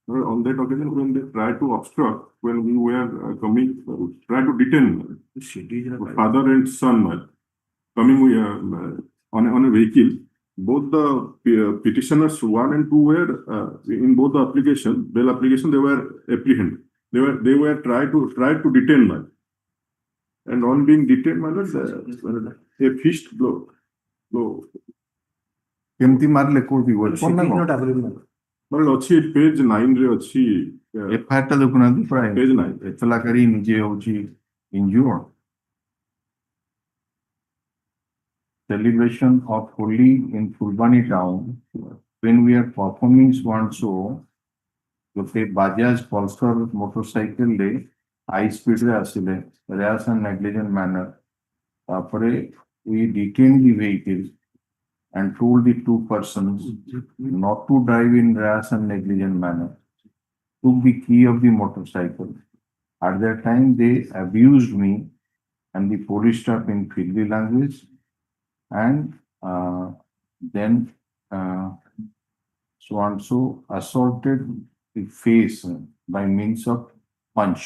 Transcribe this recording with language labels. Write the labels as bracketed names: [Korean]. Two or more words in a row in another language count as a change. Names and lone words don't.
[English] On that occasion, when they tried to obstruct, when we were coming, try to detain father and son coming on a vehicle. Both the petitioners 1 and 2 were in both the application, bail application, they were apprehended. They were tried to detain me. And on being detained, a fist blow. [Odia] କେମିତି ମାରିଲେ କୋଉଠି weapon ନା କଣ? ଅଛି page 9 ରେ ଅଛି FIR ଟା ଦେଖୁନାହାନ୍ତି ପୁରା [English] page 9 [Odia] ଏତଲାକାରୀ ନିଜେ ହଉଛି injured. [English] Celebration of Holi in Fulbani town when we are performing one show ଗୋଟେ Bajaj Pulsar motorcycle ରେ high speed [Odia] ରେ ଆସିଲେ [English] rash and negligent manner ତାପରେ we detained the vehicle and told the two persons not to drive in rash and negligent manner, took the key of the motorcycle. At that time, they abused me and the police staff in filthy language, and then so and so assaulted the face by means of punch.